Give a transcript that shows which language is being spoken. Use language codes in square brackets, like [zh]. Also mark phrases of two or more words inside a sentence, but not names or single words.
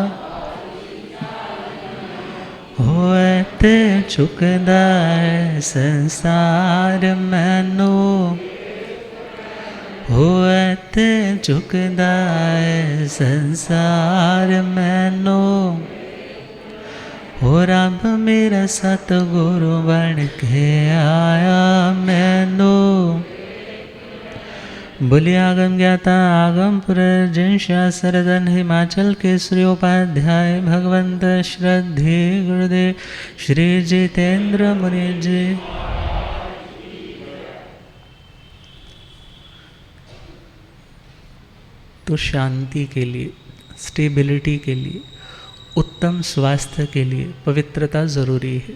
[pa] ਹੋਏ ਤੇ ਚੁਕਦਾ ਹੈ ਸੰਸਾਰ ਮੈਨੂ, ਹੋਏ ਤੇ ਚੁਕਦਾ ਹੈ ਸੰਸਾਰ ਮੈਨੂ। ਹੋ ਰੱਬ ਮੇਰਾ ਸਤਗੁਰੂ ਬਣ ਕੇ ਆਇਆ ਮੈਨੂ। [hi] बोलिए आगम ज्ञाता आगम पुरर्जन शास्त्रधन हिमाचल केसरी उपाध्याय भगवंत श्रद्धे गुरुदेव श्री जितेंद्र मुनि जी। तो शांति के लिए, स्टेबिलिटी के लिए, उत्तम स्वास्थ्य के लिए पवित्रता ज़रूरी है।